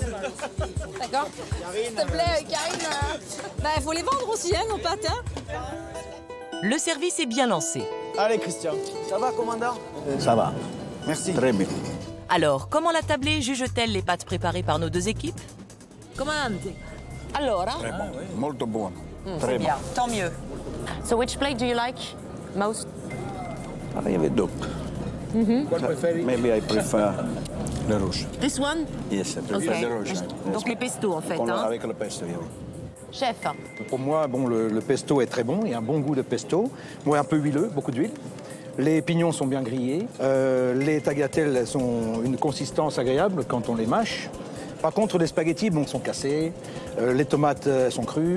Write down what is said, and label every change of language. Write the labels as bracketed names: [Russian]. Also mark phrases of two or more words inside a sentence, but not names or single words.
[French] D'accord? S'il te plaît, Karine. Bah, il faut les vendre aussi, hein, nos pâtes, hein. Le service est bien lancé. Allez, Christian. Ça va, commandant? Ça va. Merci. Très bien. Alors, comment la tablée juge-t-elle les pâtes préparées par nos deux équipes? [Italian] Comandante. Allora? [French] Très bon. [Italian] Molto buono. [French] C'est Très bon. bien, tant mieux. [English] So which plate do you like most? I have a duck. Maybe I prefer [French] le rouge. [English] This one? Yes, I prefer Ok. the rouge. [French] Donc les pestos, en fait, hein? Avec le pesto, oui. Chef. Pour moi, bon, le pesto est très bon, il y a un bon goût de pesto. Moi, un peu huileux, beaucoup d'huile. Les pignons sont bien grillés. Les tagliatelles elles ont une consistance agréable quand on les mâche. Par contre, les spaghettis sont cassés. Les tomates elles sont crues.